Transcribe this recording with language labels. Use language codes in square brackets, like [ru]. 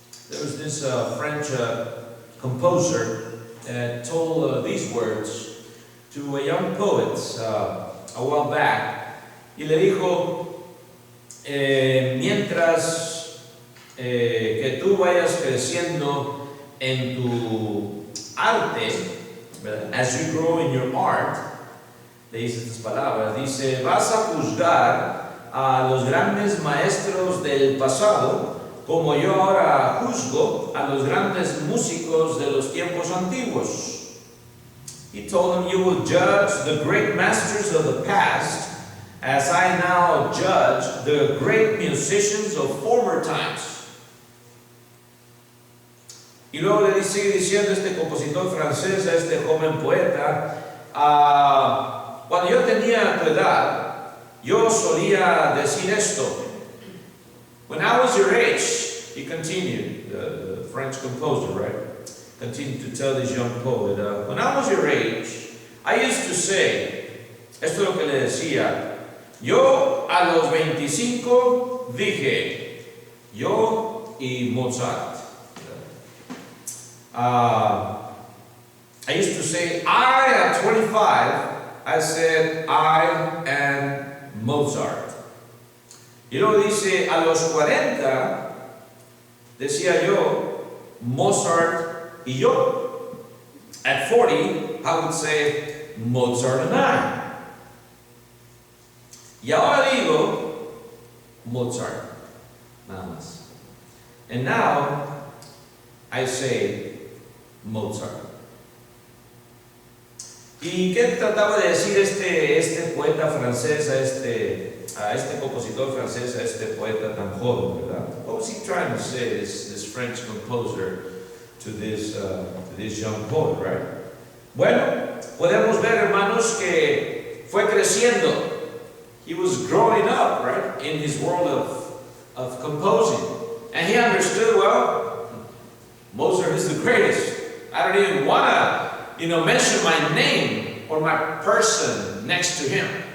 [en] There was this French composer told these words to a young poet a while back [es] y le dijo, mientras que tú vayas creciendo en tu arte, ¿verdad? [en] As you grow in your art, [es] le dice estas palabras, dice, vas a juzgar a los grandes maestros del pasado como yo ahora juzgo a los grandes músicos de los tiempos antiguos. [en] He told him, you will judge the great masters of the past as I now judge the great musicians of former times. [es] Y luego le sigue diciendo este compositor francés a este joven poeta, cuando yo tenía tu edad, yo solía decir esto. [en] When I was your age, he continued, the French composer, right? Continued to tell this young poet, when I was your age, I used to say, [es] esto es lo que le decía, yo a los 25 dije, yo y Mozart. [en] I used to say, I at 25, I said, I and Mozart. [es] Y luego dice, a los 40, decía yo, Mozart y yo. [en] At 40, I would say, Mozart and I. [es] Y ahora digo, Mozart, nada más. [en] And now, I say, Mozart. [es] ¿Y qué trataba de decir este poeta francés a este compositor francés, a este poeta tan joven, ¿verdad? [en] What was he trying to say, this French composer, to this young poet, right? [es] Bueno, podemos ver, hermanos, que fue creciendo. [en] He was growing up, right, in his world of composing. And he understood, well, Mozart is the greatest. I don't even want to, mention my name or my person next to him.